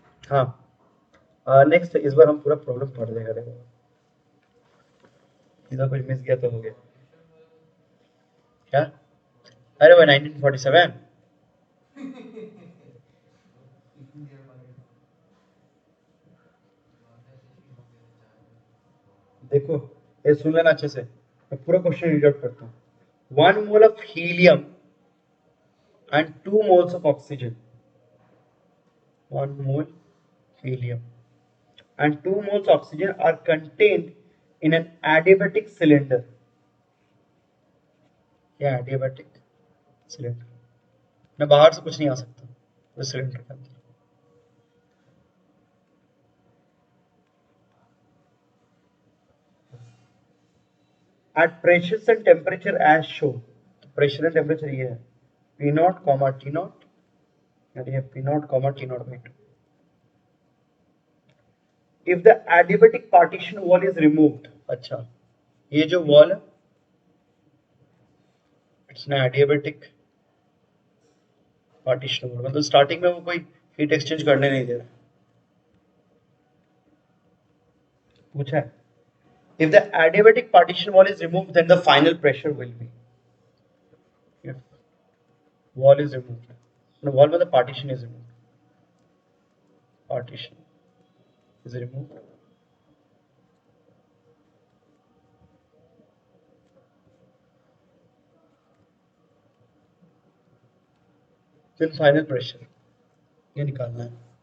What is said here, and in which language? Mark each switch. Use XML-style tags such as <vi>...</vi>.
<hi>हाँ, नेक्स्ट इस बार हम पूरा प्रॉब्लम पढ़ देगा, देखो इधर कुछ मिस गया तो हो गया क्या। अरे वो 1947, देखो ये सुन लेना अच्छे से, मैं पूरा क्वेश्चन रीड आउट करता हूँ।</hi> <en>1 mole of helium and 2 moles of oxygen, 1 mole helium and 2 moles oxygen are contained in an adiabatic cylinder।</en> <hi>क्या adiabatic cylinder, ना बाहर से कुछ नहीं आ सकता उस सिलेंडर के अंदर।</hi> <en>at pressures and temperature as shown,</en> <hi>तो प्रेशर एंड टेम्परेचर ये है P0, T0, यानी ये P0, T0/2।</hi> <en>if the adiabatic partition wall is removed,</en> <hi>अच्छा ये जो वॉल है इट्स ना adiabatic पार्टीशन वॉल, मतलब स्टार्टिंग में वो कोई हीट एक्सचेंज करने नहीं दे रहा। पूछा है</hi> <en>if the adiabatic partition wall is removed then the final pressure will be, if wall is removed, no wall में the partition is removed, partition is removed, then final pressure</en> <hi>ये निकालना है।</hi>